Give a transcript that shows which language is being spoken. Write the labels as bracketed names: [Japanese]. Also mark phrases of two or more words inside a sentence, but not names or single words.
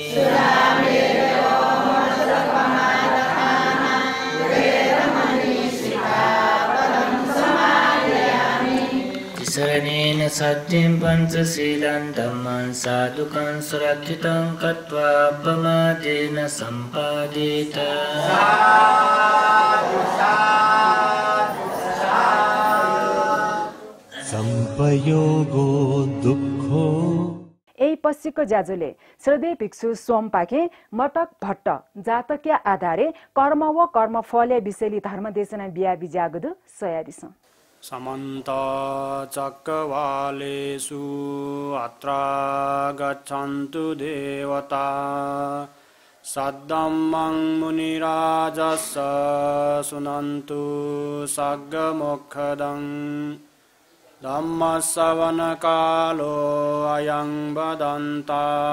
[Pali] Tisaranena satyam pancasīlaṃ dhammaṃ sādhukaṃ surakkhitaṃ kattvā pamadena sampādeta. संपयोगो दुःखो। [Newari] यही पछिको ज्याजुले श्रद्धेय भिक्षु सोमपाखे मटक भट्ट जातकीय आधारे कर्म व कर्म फले विषयली धर्म देशना बिया बिजागदु सयादिस [Pali] समन्त चक्रवालेषु अत्र गच्छन्तु देवता सद्धम्मं मुनिराजस्य शृण्वन्तु सग्गमोक्षदं धम्मश्रवणकालो अयं वदन्ता